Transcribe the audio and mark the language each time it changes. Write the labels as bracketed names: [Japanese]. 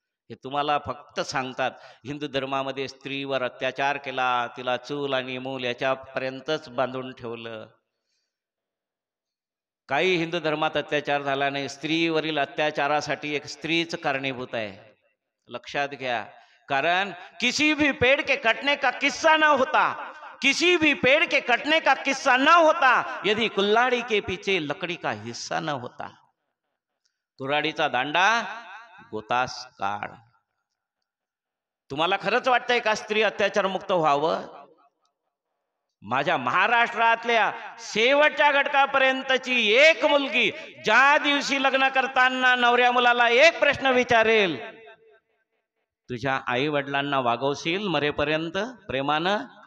[Marathi] हे तुम्हाला फक्त सांगतात हिंदू धर्मामध्ये स्त्रीवर अत्याचार केला, तिला चूल आणि मूल याच्यापर्यंतच बांधून ठेवलं. काही हिंदू धर्मात अत्याचार झाला नाही. स्त्रीवरील अत्याचारासाठी एक स्त्रीच कारणीभूत आहे, लक्षात घ्या. [Hindi] कारण किसी भी पेड़ के कटने का किस्सा न होता, किसी भी पेड़ के कटने का किस्सा न होता यदि कुल्हाड़ी के पीछे लकड़ी का हिस्सा न होता. [Marathi] कुऱ्हाडीचा दांडा गोतास काढ. तुम्हाला खरंच वाटतंय का स्त्री अत्याचार मुक्त व्हावं? माझ्या महाराष्ट्रातल्या शेवटच्या घटकापर्यंतची एक मुलगी ज्या दिवशी लग्न करताना नवऱ्या मुलाला एक प्रश्न विचारेल, तुझ्या आई वडिलांना वागवशील मरेपर्यंत प्रेमानं?